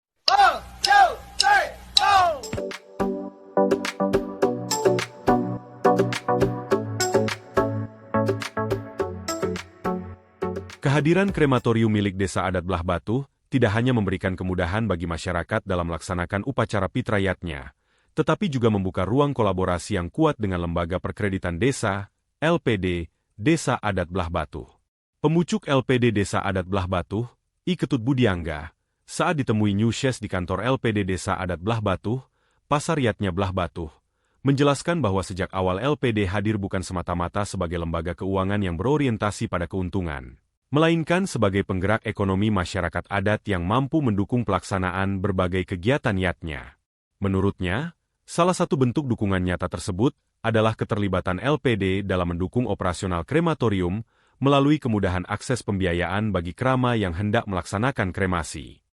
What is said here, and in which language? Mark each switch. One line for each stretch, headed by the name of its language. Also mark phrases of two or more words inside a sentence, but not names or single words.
Indonesian: Kehadiran krematorium milik Desa Adat Belah Batu tidak hanya memberikan kemudahan bagi masyarakat dalam melaksanakan upacara fitrayatnya, tetapi juga membuka ruang kolaborasi yang kuat dengan Lembaga Perkreditan Desa, LPD, Desa Adat Belah Batu. Pemucuk LPD Desa Adat Belah Batu, I Ketut Budiangga, saat ditemui Newscast di kantor LPD Desa Adat Belah Batu, Pasar Yatnya Belah Batu, menjelaskan bahwa sejak awal LPD hadir bukan semata-mata sebagai lembaga keuangan yang berorientasi pada keuntungan, melainkan sebagai penggerak ekonomi masyarakat adat yang mampu mendukung pelaksanaan berbagai kegiatan yatnya. Menurutnya, salah satu bentuk dukungan nyata tersebut adalah keterlibatan LPD dalam mendukung operasional krematorium melalui kemudahan akses pembiayaan bagi krama yang hendak melaksanakan kremasi.